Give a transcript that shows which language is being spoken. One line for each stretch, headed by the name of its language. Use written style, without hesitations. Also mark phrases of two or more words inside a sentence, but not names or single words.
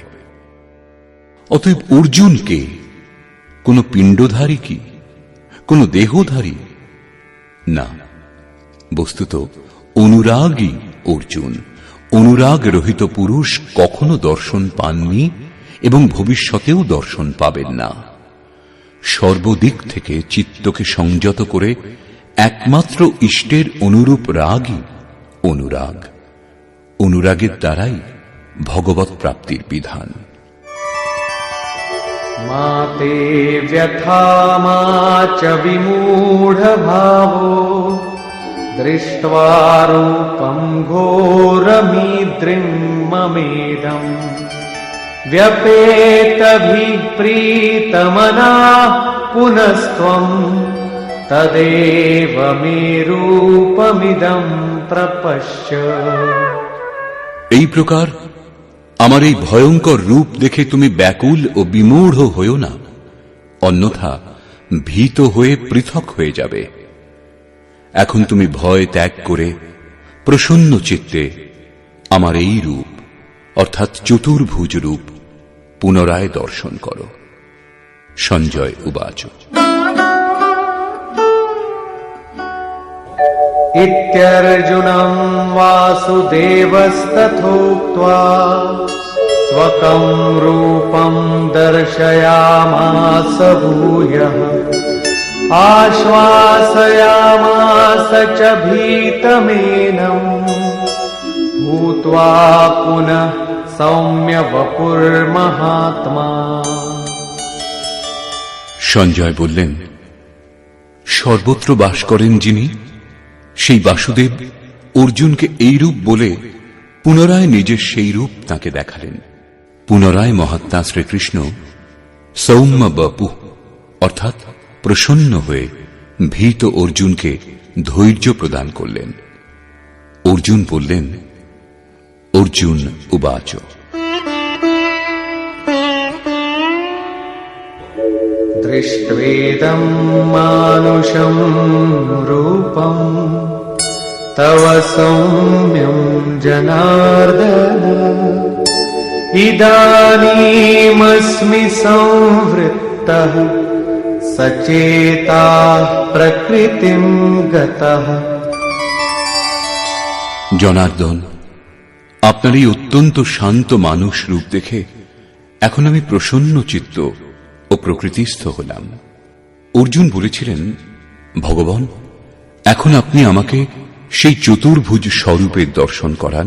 Bangla: অতএব অর্জুনকে কোন পিণ্ডধারী কি, কোন দেহধারী না, বস্তুত অনুরাগী অর্জুন, অনুরাগ রহিত পুরুষ কখনো দর্শন পাননি এবং ভবিষ্যতেও দর্শন পাবেন না। সর্বদিক থেকে চিত্তকে সংযত করে একমাত্র ইষ্টের অনুরূপ রাগই অনুরাগ। অনুরাগের দ্বারাই ভগবৎ প্রাপ্তির বিধান।
Sanskrit: माते व्यथा मा च विमूढभावो दृष्ट्वा रूपं घोरमीद्रिं ममेदम् व्यपेतभिः प्रीतमनाः पुनस्त्वं तदेव मे रूपमिदं प्रपश्य।
Bangla: এই প্রকার আমার এই ভয়ঙ্কর রূপ দেখে তুমি ব্যাকুল ও বিমূঢ় হইও না, অন্যথা ভীত হয়ে পৃথক হয়ে যাবে। এখন তুমি ভয় ত্যাগ করে প্রসন্ন চিত্তে আমার এই রূপ অর্থাৎ চতুর্ভুজ রূপ পুনরায় দর্শন করো।
Sanskrit: সঞ্জয় উবাচ इत्यर्जुनं वासुदेवस्तथोक्त्वा स्वकं रूपं दर्शयामास भूयः आश्वासयामास च भीतमेनं भूत्वा पुनः सौम्य वपुर्महात्मा।
Bangla: সঞ্জয় বললেন, সর্বত্র বাস করেন যিনি, সেই বাসুদেব অর্জুনকে এই রূপ বলে পুনরায় নিজের সেই রূপ তাকে দেখালেন। পুনরায় মহাত্মা শ্রীকৃষ্ণ সৌম্য বপু অর্থাৎ প্রসন্ন হয়ে ভীত অর্জুনকে ধৈর্য প্রদান করলেন। অর্জুন বললেন,
Sanskrit: অর্জুন উবাচ दृष्ट्वेदं मानुषं रूपं तव सौम्यं जनार्दन इदानीमस्मि संवृत्तः सचेताः प्रकृतिं गतः।
Bangla: জনার্দন, আপনার এই অত্যন্ত শান্ত মানুষ রূপ দেখে এখন আমি প্রসন্ন চিত্ত ও প্রকৃতিস্থ হলাম। অর্জুন বলেছিলেন, ভগবান, এখন আপনি আমাকে সেই চতুর্ভুজ স্বরূপের দর্শন করান।